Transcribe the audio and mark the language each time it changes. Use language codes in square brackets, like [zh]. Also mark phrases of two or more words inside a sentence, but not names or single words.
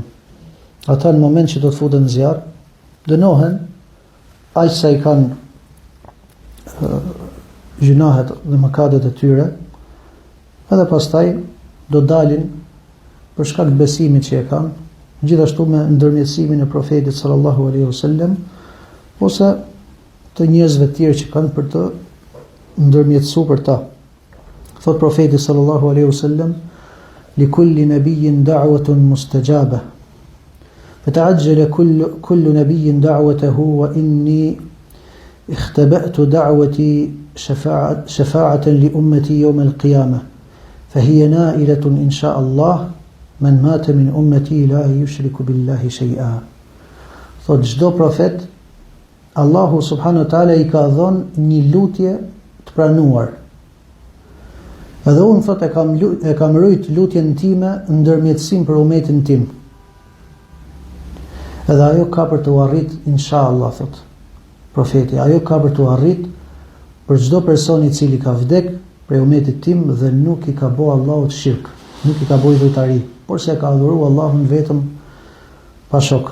[sq] Ata në moment që do të futen në zjarr, dënohen aq sa I kanë gjunahet dhe mëkatet e tyre, edhe pastaj do dalin për shkak të besimit që e kanë, gjithashtu me ndërmjetësimin e profetit [ar] صلى الله عليه وسلم [sq] ose të njerëzve të tjerë që kanë për të ndërmjetësuar për ta. Thot profeti [ar] صلى الله عليه وسلم لكل نبي دعوة مستجابة فتعجل كل نبي دعوته وإني اختبأت دعوتي شفاعة لأمتي يوم القيامة فهي نائلة إن شاء الله من مات من أمتي لا يشرك بالله شيئا. [sq] Thot çdo profet Allahu [ar] سبحانه وتعالى [sq] I ka dhënë një lutje të pranuar. Edhe unë thot e kam rrit lutjen time ndërmjetësim për umetin tim. Edhe ajo ka për të arrit inshallah thot profeti, ajo ka për të arrit për çdo person I cili ka vdek prej umetit tim dhe nuk I ka bëu Allahut shirk, nuk I ka bëu idhujtari, por se ka adhuruar Allahun vetëm pa shok.